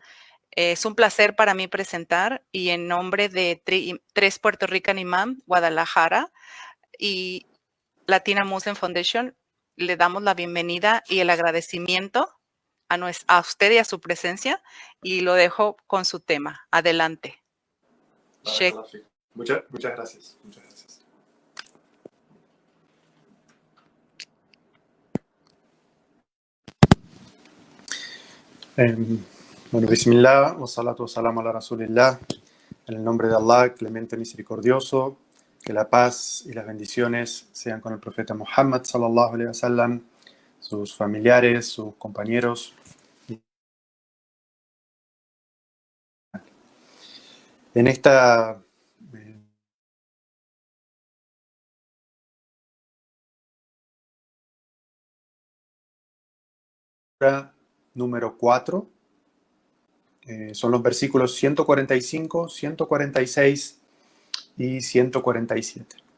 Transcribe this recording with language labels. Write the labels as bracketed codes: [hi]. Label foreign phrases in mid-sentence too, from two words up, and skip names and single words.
[es] Es un placer para mí presentar y en nombre de Tres Puerto Rican Imam, Guadalajara y Latina Muslim Foundation, le damos la bienvenida y el agradecimiento a usted y a su presencia y lo dejo con su tema. Adelante. Sheikh. [ar] بارك الله فيك. [es] Muchas gracias. Muchas gracias. Bueno, [ar] بسم الله، والصلاة والسلام على رسول الله. [es] En el nombre de Allah, clemente misericordioso, que la paz y las bendiciones sean con el profeta Muhammad [ar] صلى الله عليه وسلم, [es] sus familiares, sus compañeros. En esta número 4 son los versículos 145, 146 y 147.